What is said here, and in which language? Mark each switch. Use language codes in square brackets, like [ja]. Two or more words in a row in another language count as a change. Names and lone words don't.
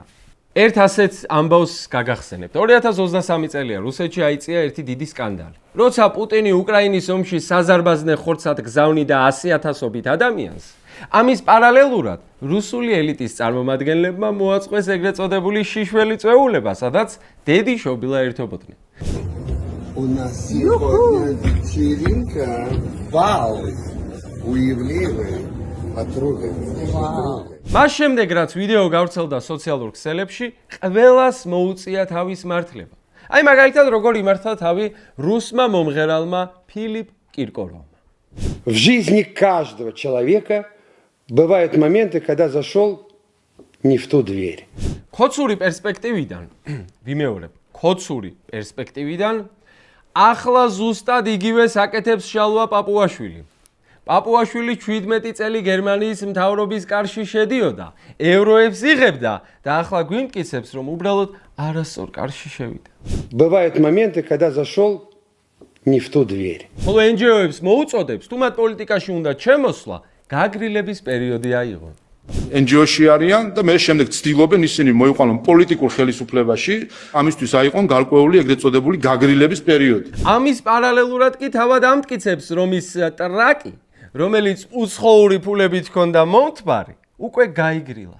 [ka] ერთ ასეთ ამბავს გაგახსენებთ. 2023 წელია რუსეთში აიწია ერთი დიდი სკანდალი. როცა პუტინი უკრაინის ომში საზარბაზნე ხორცად გზავნიდა 100,000-ობით ადამიანს, ამის პარალელურად რუსული ელიტის წარმომადგენლებმა მოაწყვეს ეგრეთ წოდებული შიშველი წვეულება, სადაც დედი შობილა ერთობოდნენ. [ru] У нас сегодня вечеринка. Вау! Уявливая подруга. [ka] მას შემდეგ რაც ვიდეო გავრცელდა სოციალურ ქსელებში, ყველას მოუწია თავის მართლება. აი მაგალითად როგორ იმართა თავი რუსმა მომღერალმა ფილიპ კირკოროვმა. [ru] В жизни каждого человека бывают моменты, когда зашел не в ту дверь. [ka] Кოცური პერსპექტივიდან, ვიმეორებ, კოცური პერსპექტივიდან ახლა ზუსტად იგივეს აკეთებს შალვა პაპუაშვილი. პაპუაშვილი 17 წელი გერმანიის მთავრობის კარში შედიოდა, ევროებს იღებდა და ახლა გვიმტკიცებს, რომ უბრალოდ არასწორ კარში შევიდა. [ru] Бывают моменты, когда зашел не в ту дверь. [ka] ხოლო NGO-ებს მოუწოდებს, თუ მათ პოლიტიკაში უნდა ჩემოსვლა, გაგრილების პერიოდი აიღონ. NGO-ში არიან და მე შემდეგ ცდილობენ ისინი მოიყვანონ პოლიტიკურ ხელისუფლებაში, ამისთვის აიყონ გარკვეული ეგრეთ წოდებული გაგრილების პერიოდი. ამის პარალელურად კი თავად ამტკიცებს, რომ ის ტრაკი, რომელიც უცხოური ფულებით ჰქონდა მომთბარი, უკვე გაიგრილა.